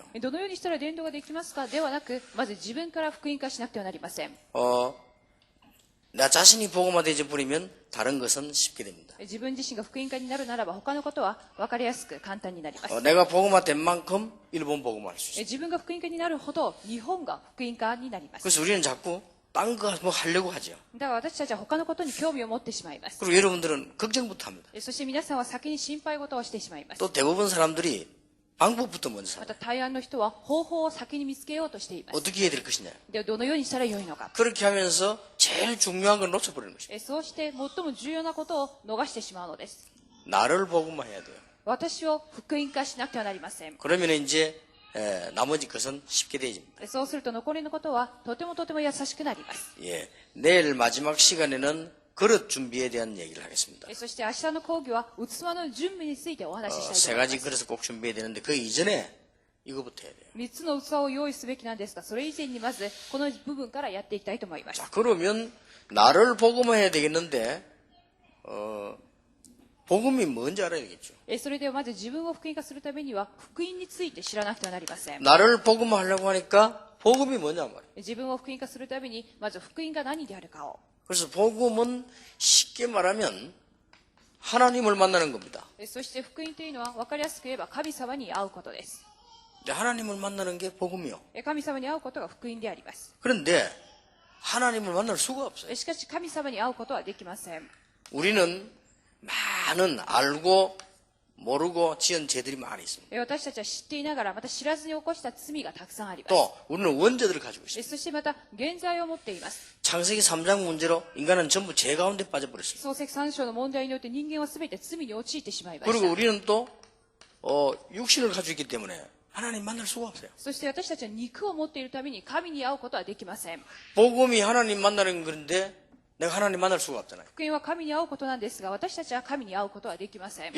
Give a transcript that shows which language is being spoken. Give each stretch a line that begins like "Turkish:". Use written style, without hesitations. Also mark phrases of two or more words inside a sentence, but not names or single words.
Japanese: どのようにしたら伝道ができますかではなく、まず自分から福音化しなくてはなりません。
Korean: 나 자신이 복음화되지 버리면 다른 것은 쉽게 됩니다.
Japanese: 自分自身が福音化になるならば他のことは分かりやすく簡単になります。
Korean: 내가 복음화된 만큼 일본 복음화할 수 있어요.
Japanese: 自分が福音化になるほど日本が福音化になります。
Korean: 그래서 우리는 자꾸 딴 거 뭐 하려고 하죠.
Japanese: だから私たちは他のことに興味を持ってしまいます。
Korean: 그리고 여러분들은 걱정부터 합니다.
Japanese: そして皆さんは先に心配事をしてしまいます。
Korean: 또 대부분 사람들이 방법부터 먼저
Japanese: ま
Korean: 살아요.
Japanese: た大半の人は方法を先に見つけようとしています。
Korean: 어떻게 해야 될 것이냐.
Japanese: ではどのようにしたらよいのか。
Korean: 그렇게 하면서 제일 중요한 걸 놓쳐버리는 것입니다.
Japanese: そうして最も重要なことを逃してしまうのです。
Korean: 나를 복음화해야 돼요.
Japanese: 私を福音化しなくてはなりません。
Korean: 그러면 이제 나머지 것은 쉽게 되어집니다.
Japanese: そうすると残りのことはとても優しくなります。
Korean: 예, 내일 마지막 시간에는 그릇 준비에 대한 얘기를 하겠습니다.
Japanese: そして明日の講義は器の準備についてお話ししたいと
Korean: 세
Japanese: 思いま
Korean: 가지
Japanese: す。
Korean: 그릇을 꼭 준비해야 되는데 그 이전에 이거부터 해야 돼요.
Japanese: 3 つの器を用意すべきなんですが、それ以前にまずこの部分からやっていきたいと思います。
Korean: 자, 그러면 나를 복음화해야 되겠는데 복음이 뭔지 알아야 되겠죠.
Japanese: それではまず自分を福音化するためには福音について知らなくてはなりません。
Korean: 나를 복음화하려고 하니까 복음이 뭐냐 말이에요.
Japanese: 自分を福音化するためにまず福音が何であるかを。
Korean: 그래서 복음은 쉽게 말하면 하나님을 만나는 겁니다.
Japanese: そして福音というのは分かりやすく言えば神様に会うことです。
Korean: 근데 하나님을 만나는 게 복음이요.
Japanese: 神様に会うことが福音であります。
Korean: 그런데 하나님을 만날 수가 없어요.
Japanese: しかし神様に会うことはできません。
Korean: 우리는 많은 알고 모르고 지은 죄들이 많이 있습니다.
Japanese: 私たちは知っていながらまた知らずに起こした罪がたくさんあります。
Korean: 또 우리는 원죄들을 가지고 있습니다.
Japanese: そしてまた現在を持っています。
Korean: 창세기 3장 문제로 인간은 전부 죄 가운데 빠져버렸습니다.
Japanese: 創世記3章の問題によって人間は全て罪に陥ってしまいまし
Korean: 그리고
Japanese: た。
Korean: 우리는 또 육신을 가지고 있기 때문에 하나님 만날 수가 없어요.
Japanese: そして私たちは肉を持っているために神に会うことはできません。
Korean: 복음이 하나님 만나는 건데 내가 하나님 만날 수가 없잖아요.
Japanese: 福音は神に会うことなんですが、私たちは神に会うことはできません。